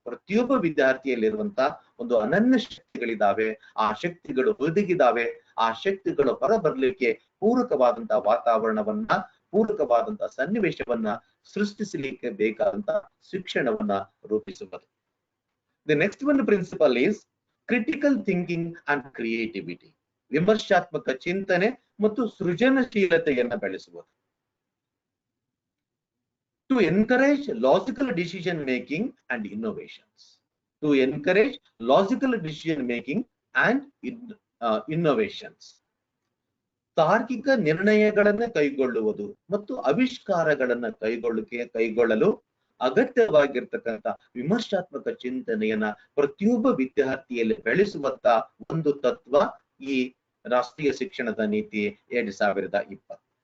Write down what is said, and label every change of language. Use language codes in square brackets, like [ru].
[kn] ಪ್ರತಿಯೊಬ್ಬ ವಿದ್ಯಾರ್ಥಿಯಲ್ಲಿರುವಂತಹ ಒಂದು ಅನನ್ಯ ಶಕ್ತಿಗಳಿದಾವೆ, ಆ ಶಕ್ತಿಗಳು ಒದಗಿದಾವೆ, ಆ ಶಕ್ತಿಗಳು ಹೊರಬರಲಿಕ್ಕೆ ಪೂರಕವಾದಂತಹ ವಾತಾವರಣವನ್ನ, ಪೂರಕವಾದಂತಹ ಸನ್ನಿವೇಶವನ್ನ ಸೃಷ್ಟಿಸಲಿಕ್ಕೆ ಬೇಕಾದಂತಹ ಶಿಕ್ಷಣವನ್ನ ರೂಪಿಸುವುದು. [en] The next one principle is critical thinking and creativity. [kn] ವಿಮರ್ಶಾತ್ಮಕ ಚಿಂತನೆ ಮತ್ತು ಸೃಜನಶೀಲತೆಯನ್ನ ಬೆಳೆಸುವುದು. [en] To encourage logical decision making and innovations. To encourage logical decision making and innovations. [kn] ತಾರ್ಕಿಕ ನಿರ್ಣಯಗಳನ್ನ ಕೈಗೊಳ್ಳುವುದು ಮತ್ತು ಆವಿಷ್ಕಾರಗಳನ್ನ ಕೈಗೊಳ್ಳಲು ಅಗತ್ಯವಾಗಿರ್ತಕ್ಕಂಥ ವಿಮರ್ಶಾತ್ಮಕ ಚಿಂತನೆಯನ್ನ ಪ್ರತಿಯೊಬ್ಬ ವಿದ್ಯಾರ್ಥಿಯಲ್ಲಿ ಬೆಳೆಸುವಂತ ಒಂದು ತತ್ವ ಈ ರಾಷ್ಟ್ರೀಯ ಶಿಕ್ಷಣದ ನೀತಿ 2020.